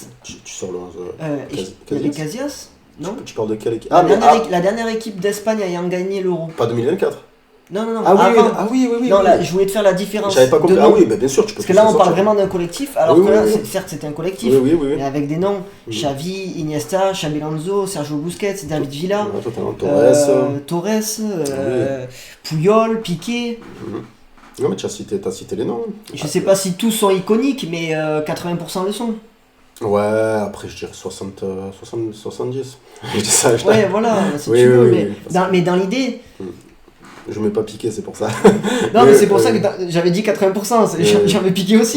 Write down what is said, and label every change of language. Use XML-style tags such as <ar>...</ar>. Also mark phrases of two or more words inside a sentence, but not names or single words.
<fr>Tu sors le 11. Il y avait Casillas ? Non ? Tu parles de quelle équipe ? La dernière équipe d'Espagne ayant gagné l'Euro. Pas 2024 ? Non. Ah oui. Non, là, je voulais te faire la différence. J'avais pas compris. Ah oui, bah, bien sûr, tu peux. Parce que là, on parle vraiment d'un collectif, alors que là, certes, c'était un collectif, oui. mais avec des noms Xavi, Iniesta, Xabi Alonso, Sergio Busquets, David Villa, Torres, Puyol, Piqué. Non, mais tu as cité les noms. Je sais pas si tous sont iconiques, mais 80% le sont. Ouais, après je dirais 70. Je dis ça, ouais, voilà, si tu veux, mais dans l'idée. Je mets pas Piqué, c'est pour ça. Non, mais c'est pour ça que j'avais dit 80%, j'avais piqué aussi.</fr>